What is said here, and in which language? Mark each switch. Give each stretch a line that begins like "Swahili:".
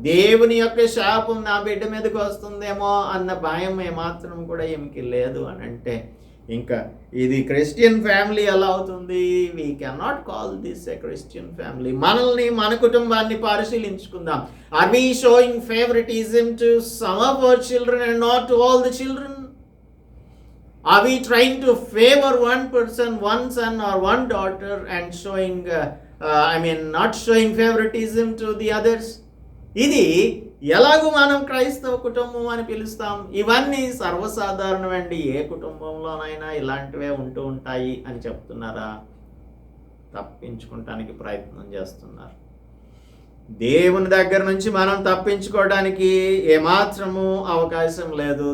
Telugu: దేవుని యొక్క శాపం నా బిడ్డ మీదకి వస్తుందేమో అన్న భయం ఏమాత్రం కూడా ఏమికి లేదు అని అంటే, ఇంకా ఇది క్రిస్టియన్ ఫ్యామిలీ ఎలా అవుతుంది?
English: We cannot call this a Christian family.
Telugu: మనల్ని, మన కుటుంబాన్ని పరిశీలించుకుందాం.
English: Are we showing favouritism to some of our children and not to all the children? Are we trying to favor one person, one son or one daughter and showing not showing favoritism to the others?
Telugu: ఇది ఎలాగూ మనం క్రైస్తవ కుటుంబం అని పిలుస్తాం. ఇవన్నీ సర్వసాధారణమండి. ఏ కుటుంబంలోనైనా ఇలాంటివే ఉంటూ ఉంటాయి అని చెప్తున్నారా? తప్పించుకోవటానికి ప్రయత్నం చేస్తున్నారు. దేవుని దగ్గర నుంచి మనం తప్పించుకోవడానికి ఏమాత్రము అవకాశం లేదు.